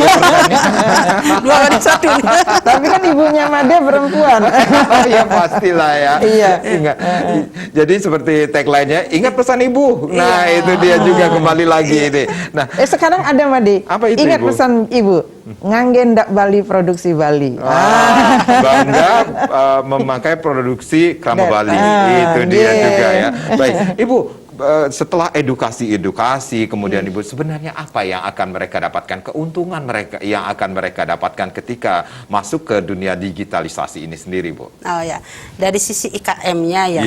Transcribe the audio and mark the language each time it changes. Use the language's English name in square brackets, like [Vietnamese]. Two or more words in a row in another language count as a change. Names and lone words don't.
[Indonesian] dua wanita satu. Tapi kan ibunya Made perempuan. Ya pastilah ya. Iya. Ingat. Jadi seperti tagline-nya, ingat pesan ibu. Nah, Iya. itu dia juga kembali lagi ini. Nah, Sekarang ada Made. Apa itu, Ingat Ibu? pesan ibu. [Balinese] Nganggen dak Bali produksi Bali. [Indonesian] bangga memakai produksi Krama Bali. Ah, Itu dia iya. juga ya. Baik, Ibu, setelah edukasi, kemudian Ibu, sebenarnya apa yang akan mereka dapatkan, keuntungan mereka yang akan mereka dapatkan ketika masuk ke dunia digitalisasi ini sendiri, Bu? Oh ya, dari sisi IKM-nya ya,